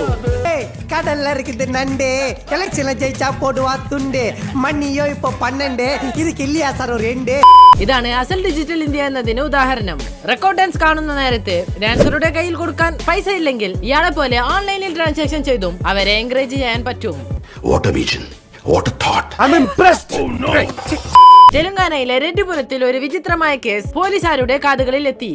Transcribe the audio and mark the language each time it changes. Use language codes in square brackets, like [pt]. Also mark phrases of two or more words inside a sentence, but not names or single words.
[ta] கடல்ல நண்டே எலெக்ஷன்ல ஜெயிச்சா போடுவா துண்டே மண்ணியோ இப்போ 12 இதுக்கு இல்லையா சார் ஒரு 2. [ml] ഇതാണ് അസൽ ഡിജിറ്റൽ ഇന്ത്യ എന്നതിന് ഉദാഹരണം. റെക്കോർഡ് ഡാൻസ് കാണുന്ന നേരത്തെ ഡാൻസറുടെ കയ്യിൽ കൊടുക്കാൻ പൈസ ഇല്ലെങ്കിൽ ഇയാളെ പോലെ ഓൺലൈനിൽ ട്രാൻസാക്ഷൻ ചെയ്തും അവരെ എൻകറേജ് ചെയ്യാൻ പറ്റും. തെലങ്കാനയിലെ റെഡ്ഡിപുരത്തിൽ ഒരു വിചിത്രമായ കേസ് പോലീസുകാരുടെ കാതുകളിൽ എത്തി.